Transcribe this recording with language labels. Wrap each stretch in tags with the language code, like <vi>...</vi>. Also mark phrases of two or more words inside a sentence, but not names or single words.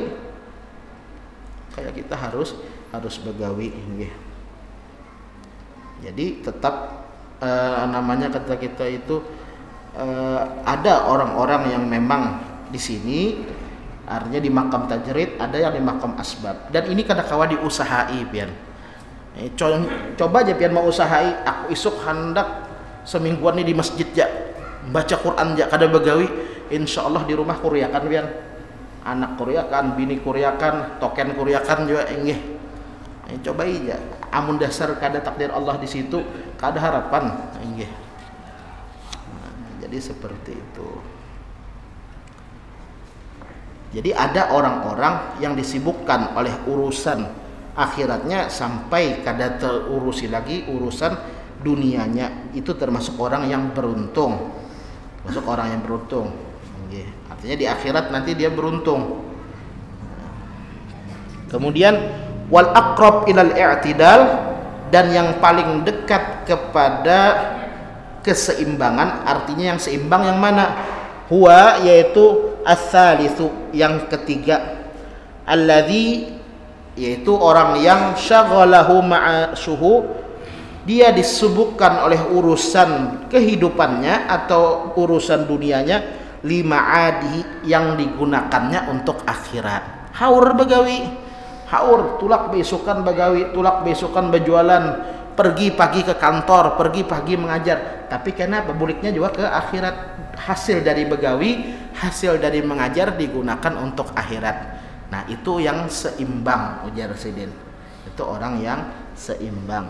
<bjn>Kayak kita harus begawi. Jadi tetap namanya kata kita itu ada orang-orang yang memang di sini artinya di makam tajrid, ada yang di makam asbab, dan ini kada kawa diusahai pian. Coba aja pian mau usahai, aku isuk hendak semingguan ini di masjid ja baca Quran ja kada begawi, insyaallah di rumah kuryakan pian, anak kuryakan, bini kuryakan, token kuryakan juga inggih. Coba aja, amun dasar kada takdir Allah di situ, kada harapan inggih.</bjn> <id>Jadi seperti itu. Jadi ada orang-orang yang disibukkan oleh urusan akhiratnya sampai kada terurusi lagi urusan dunianya. Itu termasuk orang yang beruntung. Artinya di akhirat nanti dia beruntung. Kemudian</id> <ar>wal aqrab ilal i'tidal,</ar> <id>dan yang paling dekat kepada keseimbangan, artinya yang seimbang yang mana?</id> <ar>Huwa, yaitu as-salisu,</ar> <id>yang ketiga, alladzi, yaitu orang yang</id> <ar>syaghalahu ma'ashuhu,</ar> <id>dia disibukkan oleh urusan kehidupannya atau urusan dunianya, lima'adihi, yang digunakannya untuk akhirat.</id> <bjn>Haur begawi, haur tulak besukan begawi, tulak besukan berjualan, pergi pagi ke kantor, pergi pagi mengajar, tapi kenapa buliknya juga ke akhirat.</bjn> <id>Hasil dari begawi, hasil dari mengajar digunakan untuk akhirat. Nah itu yang seimbang, ujar Sidin. Itu orang yang seimbang.</id>